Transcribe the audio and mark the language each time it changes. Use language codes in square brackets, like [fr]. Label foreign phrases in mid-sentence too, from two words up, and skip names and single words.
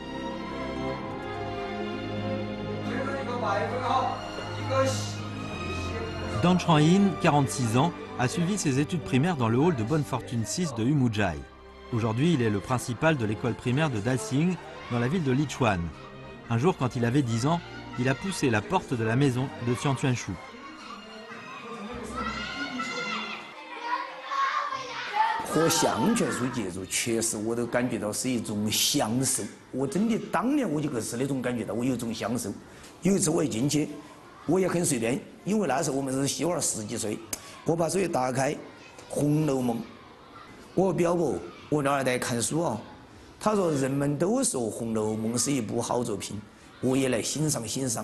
[fr] Dan Chang-in, 46 ans, a suivi ses études primaires dans le hall de Bonne Fortune 6 de Umujai. Aujourd'hui, il est le principal de l'école primaire de Daxing, dans la ville de Lichuan. Un jour, quand il avait 10 ans, il a poussé la porte de la maison de Xiang Chuanshu. [zh] 和向全书接触，确实我都感觉到是一种享受。我真的当年我就是那种感觉到，我有一种享受。有一次我一进去，我也很随便，因为那时候我们是小孩10几岁，我把手机打开，《红楼梦》，我表伯我那儿在看书啊，他说人们都说《红楼梦》是一部好作品，我也来欣赏欣赏。